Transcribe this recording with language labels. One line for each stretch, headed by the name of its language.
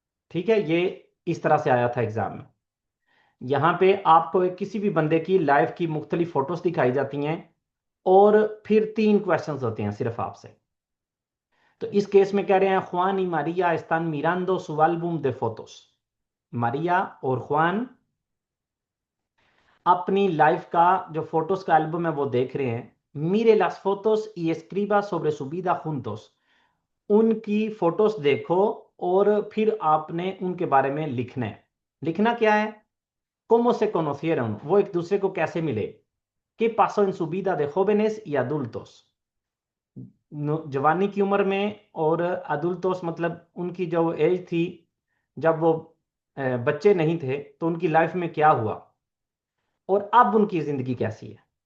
Hindi: ठीक है, ये इस तरह से आया था एग्जाम में। यहां पे आपको किसी भी बंदे की लाइफ की मुख्तलिफ फोटोज दिखाई जाती हैं और फिर 3 क्वेश्चंस होते हैं सिर्फ आपसे। तो इस केस में कह रहे हैं ख्वान
Spanish: y María están mirando su álbum de fotos।
Hindi: Maria और ख्वान अपनी लाइफ का जो फोटोज का एल्बम है वो देख रहे हैं।
Spanish: मीरे las fotos y escriba sobre su vida juntos।
Hindi: उनकी फोटोज देखो और फिर आपने उनके बारे में लिखना है। लिखना क्या है?
Spanish: cómo se conocieron,
Hindi: वो एक दूसरे को कैसे मिले।
Spanish: qué pasó en su vida de jóvenes y adultos,
Hindi: जवानी की उम्र में और अदुल्तोस मतलब उनकी जो एज थी जब वो बच्चे नहीं थे तो उनकी लाइफ में क्या हुआ, और अब उनकी जिंदगी कैसी है।